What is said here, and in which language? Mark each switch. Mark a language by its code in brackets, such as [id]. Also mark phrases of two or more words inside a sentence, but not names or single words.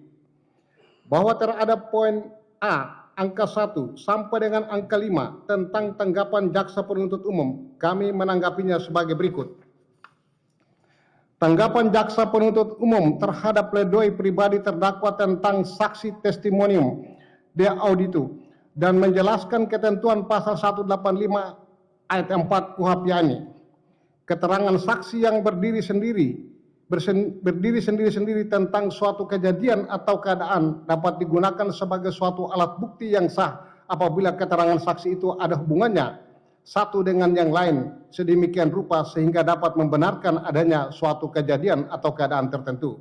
[id] Bahwa terhadap poin A, angka 1 sampai dengan angka 5 tentang tanggapan jaksa penuntut umum, kami menanggapinya sebagai berikut. Tanggapan jaksa penuntut umum terhadap pledoi pribadi terdakwa tentang saksi [la] testimonium de auditu [id] dan menjelaskan ketentuan pasal 185 ayat 4 KUHP YANI. Keterangan saksi yang berdiri sendiri tentang suatu kejadian atau keadaan dapat digunakan sebagai suatu alat bukti yang sah apabila keterangan saksi itu ada hubungannya satu dengan yang lain sedemikian rupa sehingga dapat membenarkan adanya suatu kejadian atau keadaan tertentu.